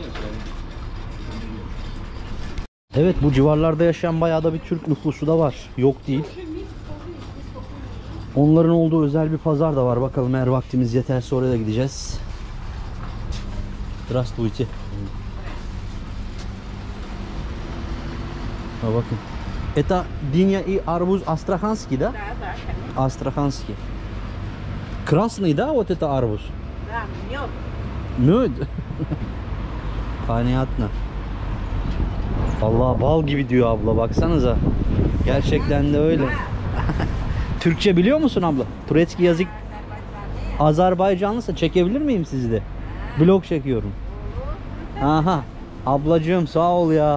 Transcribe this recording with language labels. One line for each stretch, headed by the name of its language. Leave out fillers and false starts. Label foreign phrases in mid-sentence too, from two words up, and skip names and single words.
Turkish: Evet, bu civarlarda yaşayan bayağı da bir Türk nüfusu da var. Yok değil. Onların olduğu özel bir pazar da var. Bakalım, eğer vaktimiz yeterse oraya da gideceğiz. Здравствуйте. Ha bakın.
Russian: Это диня и арбуз астраханский, да? Да, да. Астраханский. Красный, да, вот это арбуз? Да, мед. Мед? Понятно.
Turkish: Vallahi bal gibi diyor abla, baksanıza. Gerçekten de öyle. Türkçe biliyor musun abla? Turetski yazık. Azerbaycanlısa çekebilir miyim sizi de? Vlog çekiyorum. Aha. Ablacığım sağ ol ya.